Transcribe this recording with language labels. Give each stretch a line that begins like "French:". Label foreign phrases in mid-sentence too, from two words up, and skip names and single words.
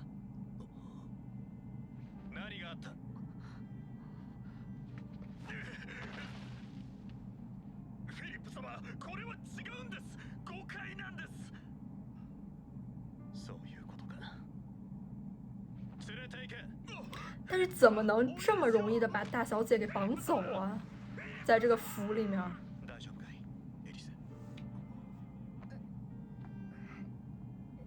Japanese: 何があった？フィリップ様、これは違うんです。誤解なんです。そういうことか。連れて行け。
Chinese: 但是怎么能这么容易的把大小姐给绑走啊？在这个府里面。
Japanese: 大丈夫かい、エリス。